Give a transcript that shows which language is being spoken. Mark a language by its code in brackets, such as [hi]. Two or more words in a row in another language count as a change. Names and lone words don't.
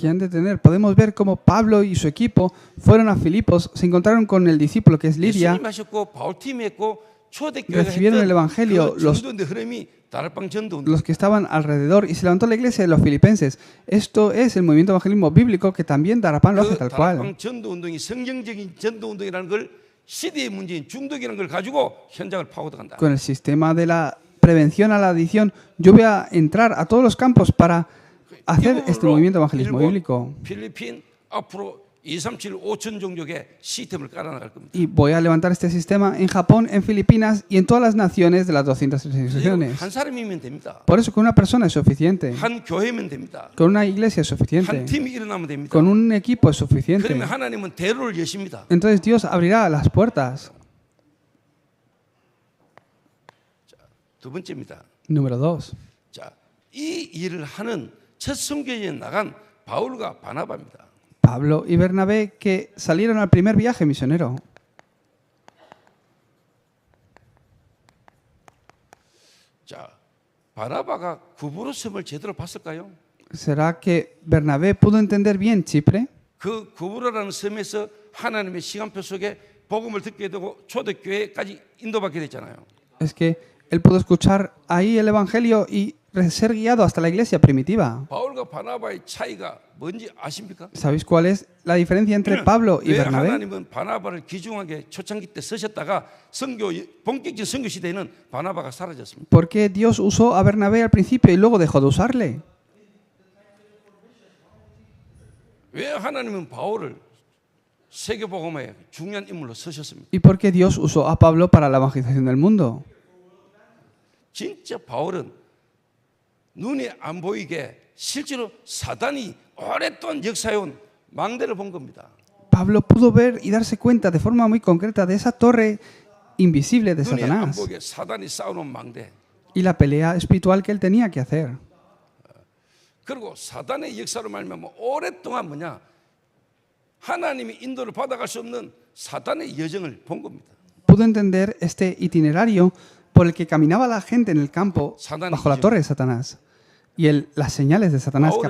[es] Que han de tener, podemos ver cómo Pablo y su equipo fueron a Filipos, se encontraron con el discípulo que es Lidia, [ko] 예수님 하셨고 바울 팀이 했고 초대교회가 [es] recibieron el evangelio, [ko] 그 전도의 흐름이 다락방 전도 운동. [es] los que estaban alrededor, y se levantó la iglesia de los filipenses. Esto es el movimiento evangelismo bíblico que también Darapán lo hace [ko] 그 [es] tal cual. [ko] 다락방 전도 운동이 성경적인 전도 운동이라는 걸 시대의 문제인 중독이라는 걸 가지고 현장을 파고들어간다. [es] Con el sistema de la prevención a la adicción, yo voy a entrar a todos los campos para hacer este movimiento evangelismo bíblico. [ko] 필리핀 앞으로 237, 5천 종족의 시스템을 깔아나갈 겁니다. [es] Y voy a levantar este sistema en Japón, en Filipinas y en todas las naciones de las 236 naciones. [ko] 한 사람이면 됩니다. [es] Por eso con una persona es suficiente. [ko] 한 교회면 됩니다. [es] Con una iglesia es [ko] 한 [es] suficiente. [ko] 팀이 일어나면 됩니다. [es] Con un equipo es suficiente. [ko] 그러면 하나님은 대로를 여십니다. [es] Entonces Dios abrirá las puertas. [ko] 두 번째입니다. [es] Número 2. [ko] 자, 이 일을 하는 첫 선교지에 나간 바울과 바나바입니다. [es] Pablo y Bernabé que salieron al primer viaje misionero. [ko] 자, 바나바가 구브로섬을 제대로 봤을까요? [es] ¿Será que Bernabé pudo entender bien Chipre? [ko] 그 구브로라는 섬에서 하나님의 시간표 속에 복음을 듣게 되고 초대교회까지 인도받게 됐잖아요. [es] Es que él pudo escuchar ahí el evangelio y ser guiado hasta la iglesia primitiva. [ko] 바울과 바나바의 차이가 뭔지 아십니까? [es] ¿Sabéis cuál es la diferencia entre Pablo y [ko] 왜 [es] Bernabé? [ko] 하나님은 바나바를 귀중하게 초창기 때 쓰셨다가 선교 본격적인 선교 시대에는 바나바가 사라졌습니다. [es] ¿Por qué Dios usó a Bernabé al principio y luego dejó de usarle? [ko] 왜 하나님은 바울을 세계복음의 중요한 인물로 쓰셨습니까? [es] ¿Y por qué Dios usó a Pablo para la evangelización del mundo? [ko] 진짜 바울은 눈에 안 보이게 실제로 사단이 오랫동안 역사해온 망대를 본 겁니다. [es] Pablo pudo ver y darse cuenta de forma muy concreta de esa torre invisible de [ko] 눈에 안 [es] Satanás [ko] 보이게 사단이 쌓아놓은 망대. [es] y la pelea espiritual que él tenía que hacer. [ko] 그리고 사단의 역사로 말미암아 오랫동안 뭐냐 하나님이 인도를 받아갈 수 없는 사단의 여정을 본 겁니다. [es] Pudo entender este itinerario por el que caminaba la gente en el campo bajo la torre de Satanás y las señales de Satanás que